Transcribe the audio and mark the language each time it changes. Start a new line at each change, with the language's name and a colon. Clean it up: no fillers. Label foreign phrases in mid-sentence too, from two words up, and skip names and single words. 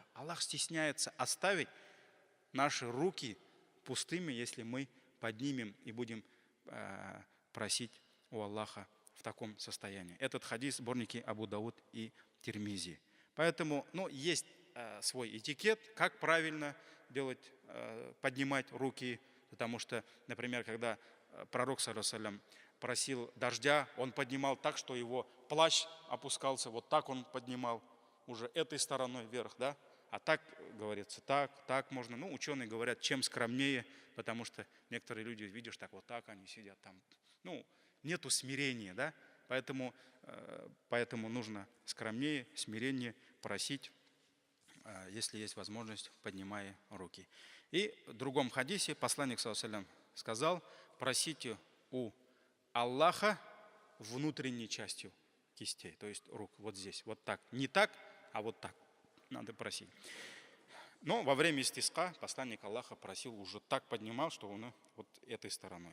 Russian: Аллах стесняется оставить наши руки пустыми, если мы поднимем и будем просить у Аллаха в таком состоянии. Этот хадис в сборнике Абу Дауд и Тирмизи. Поэтому есть свой этикет, как правильно делать, поднимать руки. Потому что, например, когда пророк,
Arabic: صلى الله عليه وسلم,
Russian: просил дождя, он поднимал так, что его плащ опускался, вот так он поднимал уже этой стороной вверх, да? А так, говорится, так можно. Ученые говорят, чем скромнее, потому что некоторые люди, видишь, вот так они сидят там. Нету смирения, да? Поэтому нужно скромнее, смирение просить, если есть возможность, поднимая руки. И в другом хадисе посланник,
Arabic: صلى الله عليه وسلم,
Russian: сказал: просите у Аллаха внутренней частью кистей, то есть рук, вот здесь, вот так. Не так, а вот так. Надо просить. Но во время истиска посланник Аллаха просил, уже так поднимал, что он вот этой стороной.